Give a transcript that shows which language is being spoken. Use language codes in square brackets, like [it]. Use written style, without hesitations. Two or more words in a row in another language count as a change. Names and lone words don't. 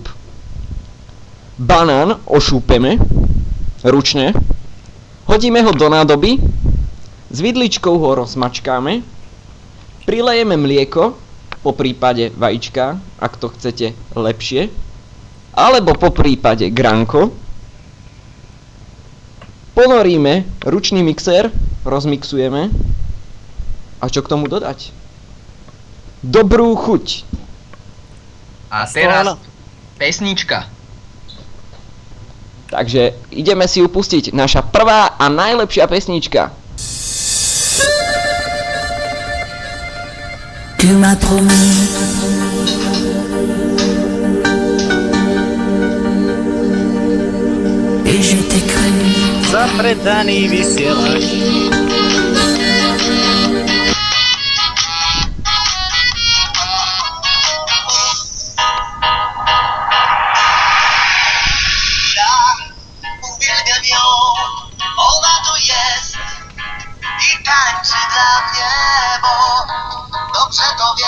[sk] Banán ošúpeme ručne, hodíme ho do nádoby, s vidličkou ho rozmačkáme, prilejeme mlieko, po prípade vajíčka, ak to chcete lepšie, alebo po prípade granko, ponoríme ručný mixér, rozmixujeme a čo k tomu dodať? Dobrú chuť. A teraz pesnička. Takže ideme si ju pustiť. Naša prvá a najlepšia pesnička. [fr] Tu m'as promis et je t'ai cru. [sk] Zapredaný vysielač. [pl] Uwielbiam ją, ona to jest i tańczy dla mnie, bo dobrze to wie.